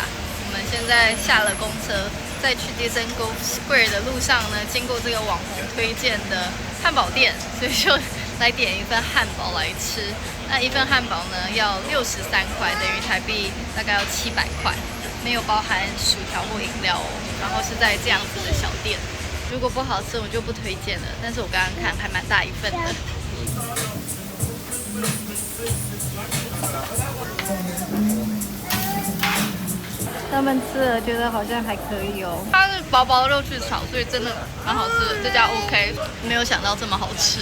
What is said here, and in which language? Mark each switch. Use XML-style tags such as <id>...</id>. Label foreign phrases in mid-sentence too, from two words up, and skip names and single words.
<zh>我們現在下了公車，在去 Dizengoff Square 的路上呢，經過這個網紅推薦的漢堡店，所以就來點一份漢堡來吃。那一份漢堡呢要63塊，等於台幣大概要700塊，沒有包含薯條或飲料哦。然後是在這樣子的小店，如果不好吃我就不推薦了。但是我剛剛看還蠻大一份的。他們吃了覺得好像還可以哦。它是薄薄肉去炒，所以真的蠻好吃的。這家 OK， 沒有想到這麼好吃。</zh>